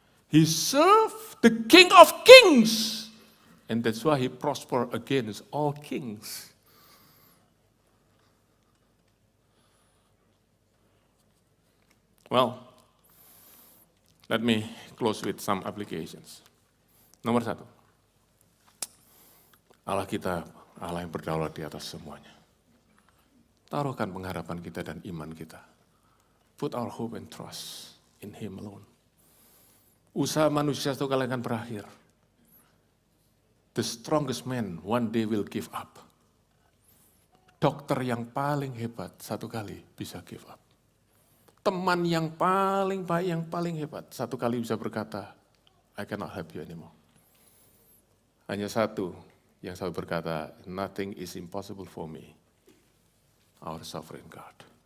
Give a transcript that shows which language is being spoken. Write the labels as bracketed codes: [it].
[en] He served the King of Kings, and that's why he prospered against all kings. Well, let me close with some applications. [id] Nomor 1, Allah kita, Allah yang berdaulat di atas semuanya. Taruhkan pengharapan kita dan iman kita. [en] Put our hope and trust in Him alone. [id] Usaha manusia satu kali akan berakhir. [en] The strongest man one day will give up. [id] Dokter yang paling hebat satu kali bisa give up. Teman yang paling baik, yang paling hebat, satu kali bisa berkata, [en] I cannot help you anymore. [id] Hanya satu yang selalu berkata, [en] nothing is impossible for me, our sovereign God.